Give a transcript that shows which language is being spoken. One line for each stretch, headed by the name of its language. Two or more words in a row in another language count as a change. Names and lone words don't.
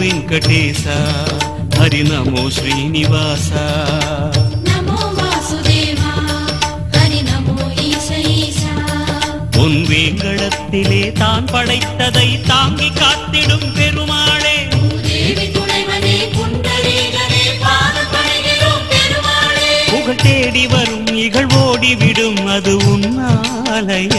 Telugu: వెంకటేశ హరి నమో శ్రీనివాస నమో వాసుదేవా హరి నమో ఈశ ఈశ
Tamil: உன் வேங்கடத்திலே தான் படைத்ததை தாங்கி காத்திடும் பெருமாளே தேவி துணைவனே புண்டரீகனே பாதம் பணிகிறோம் பெருமாளே புகழ் தேடி வரும் இகழ் ஓடிவிடும் அது உன்னாலையா